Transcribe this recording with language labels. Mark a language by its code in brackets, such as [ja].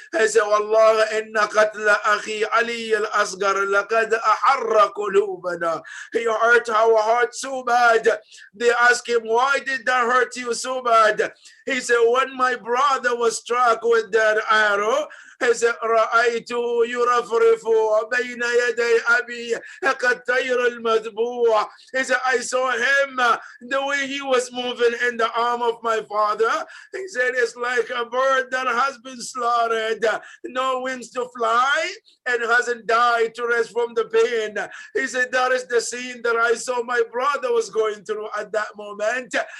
[en] He said, [ar] Wallah, inna qatla akhi Ali al-Asghar laqad aharra qulubana. [en] He hurt our heart so bad. They asked him, why did that hurt you so bad? He said, when my brother was struck with that arrow, He said, [ar] رأيت يرفرف بين يدي أبي كالطير المذبوح. [en] He said, I saw him the way he was moving in the arm of my father. He said, it's like a bird that has been slaughtered, no wings to fly, and hasn't died to rest from the pain. He said, that is the scene that I saw my brother was going through at that moment.